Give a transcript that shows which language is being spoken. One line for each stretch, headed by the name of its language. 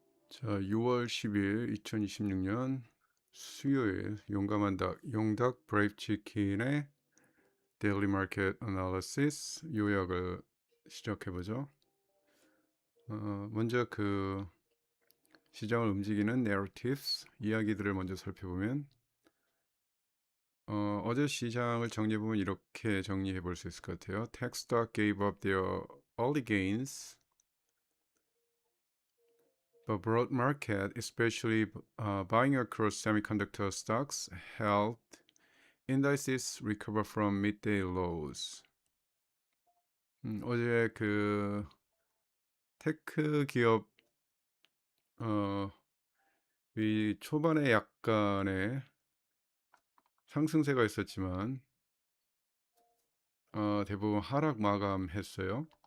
Korean: 자, 6월 10일 2026년 수요일 용감한 닭 용닭 브레이브 치킨의 데일리 마켓 애널리시스 요약을 시작해 보죠. 먼저 그 시장을 움직이는 narratives 이야기들을 먼저 살펴보면 어제 시장을 정리해 보면 이렇게 정리해 볼 수 있을 것 같아요.
English: Tech stock gave up their early gains. The broad market, especially buying across semiconductor stocks, held indices recover from midday lows.
Korean: 어제 그 테크 기업 이 초반에 약간의 상승세가 있었지만 대부분 하락 마감했어요.